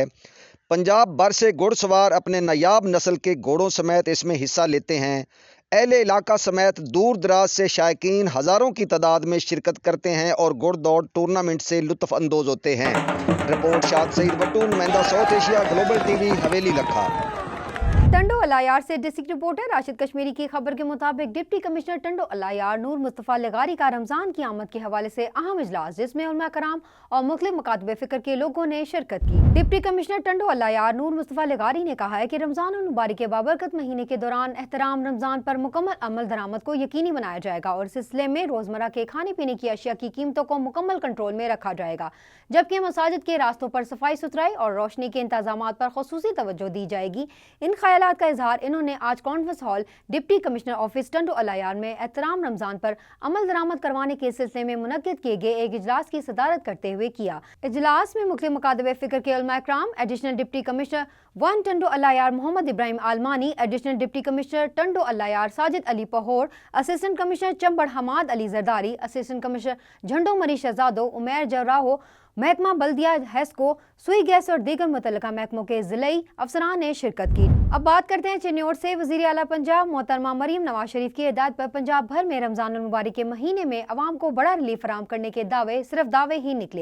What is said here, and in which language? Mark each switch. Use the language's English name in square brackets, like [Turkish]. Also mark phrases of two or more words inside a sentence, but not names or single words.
[Urdu] پنجاب بھر سے گھڑسوار اپنے نایاب نسل کے گھوڑوں سمیت اس میں حصہ لیتے ہیں. اہل علاقہ سمیت دور دراز سے شائقین ہزاروں کی تعداد میں شرکت کرتے ہیں اور گھڑدوڑ ٹورنامنٹ سے لطف اندوز ہوتے ہیں. رپورٹ شاہد سعید وٹو، نمائندہ ساؤتھ ایشیا گلوبل TV، حویلی لکھا. ٹنڈو الہیار سے [English] district reporter [Urdu] راشد کشمیری کی خبر کے مطابق [English] deputy commissioner [Urdu] ٹنڈو الہیار نور مصطفیٰ لغاری کا رمضان کی آمد کے حوالے سے اہم اجلاس، جس میں علما کرام اور مختلف مکاتب فکر کے لوگوں نے شرکت کی. [English] deputy commissioner [Urdu] ٹنڈو الہیار نور مصطفیٰ لغاری نے کہا ہے کہ رمضان اور مبارک کے بابرکت مہینے کے دوران احترام رمضان پر مکمل عمل درآمد کو یقینی بنایا جائے گا اور اس سلسلے میں روزمرہ کے کھانے پینے کی اشیاء کی قیمتوں کو مکمل کنٹرول میں رکھا جائے گا، جبکہ مساجد کے راستوں پر صفائی ستھرائی اور روشنی کے انتظام پر خصوصی توجہ دی جائے گی. ان خیالات کا اظہار انہوں نے آج [English] conference hall deputy commissioner office [Urdu] ٹنڈو الہیار میں احترام رمضان پر عمل درآمد کروانے کے سلسلے میں منعقد کیے گئے ایک اجلاس کی صدارت کرتے ہوئے کیا. اجلاس میں مختلف مکاتب فکر کے علما اکرام, [English] additional deputy commissioner 1 टंडो अलायार मोहम्मद इब्राहिम आलमानी, additional deputy commissioner टंडो अलायार साजिद अली पहोर, assistant commissioner चंबड़ हमाद अली जरदारी, assistant commissioner झंडो मरी शहजादो, [Urdu] عمیر جراحو، محکمہ بلدیہ حیسکو، سوئی گیس اور دیگر متعلقہ محکموں کے ضلعی افسران نے شرکت کی. اب بات کرتے ہیں چنور سے۔ وزیر اعلیٰ پنجاب محترمہ مریم نواز شریف کی ہدایت پر پنجاب بھر میں رمضان مبارک کے مہینے میں عوام کو بڑا ریلیف فراہم کرنے کے دعوے صرف دعوے ہی نکلے.